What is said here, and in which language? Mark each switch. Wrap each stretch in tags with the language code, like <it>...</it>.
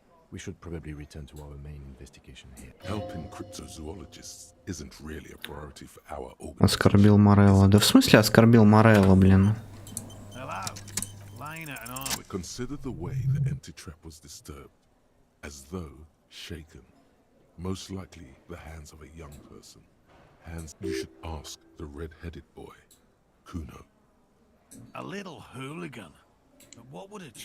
<en>We should probably return to our main investigation here. Helping cryptozoologists isn't really a priority for our organization.</en> <ru>Оскорбил Морелло. Да в смысле оскорбил Морелло, блин?</ru> <en>Hello, Lena and I... Consider the way the empty trap was disturbed, as though shaken. Most likely the hands of a young person. Hands you should ask the red-headed boy, Kuno. A little hooligan. But what would a...</en>